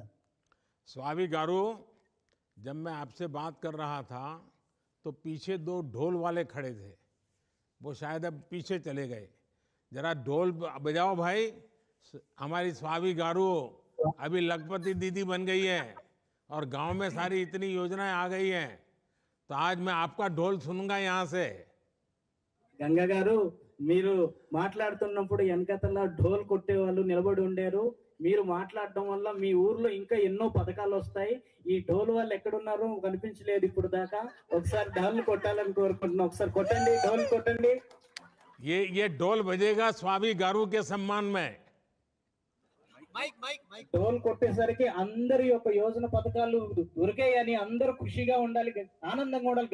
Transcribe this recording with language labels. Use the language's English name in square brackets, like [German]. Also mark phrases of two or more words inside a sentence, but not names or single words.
[Hindi] स्वाभाविक गारू, जब मैं आपसे बात कर रहा था तो पीछे 2 ढोल वाले खड़े थे, वो शायद अब पीछे चले गए। जरा ढोल बजाओ भाई। हमारी स्वाभाविक गारू अभी लखपति दीदी बन गई है और गांव में सारी इतनी योजनाएं आ गई हैं, तो आज मैं आपका ढोल सुनूंगा यहाँ से। [Telugu] గంగా గారు, మీరు మాట్లాడుతున్నప్పుడు వెనకతల ఢోల్ కొట్టే వాళ్ళు నిలబడి ఉండారు. మీరు మాట్లాడడం వల్ల మీ ఊర్లో ఇంకా ఎన్నో పథకాలు వస్తాయి. ఈ ఢోల్ వాళ్ళు ఎక్కడున్నారో కనిపించలేదు ఇప్పుడు దాకా. ఒకసారి ఢోల్ కొట్టాలని కోరుకుంటున్నాం. ఒకసారి కొట్టండి, ఢోల్ కొట్టండి. [Hindi] ये ढोल बजेगा स्वाभाविक गारू के सम्मान में। [Telugu] ఢోల్ కొట్టేసరికి అందరి యొక్క యోజన పథకాలు దొరికాయని అందరూ ఖుషిగా ఉండాలి, ఆనందంగా ఉండాలి.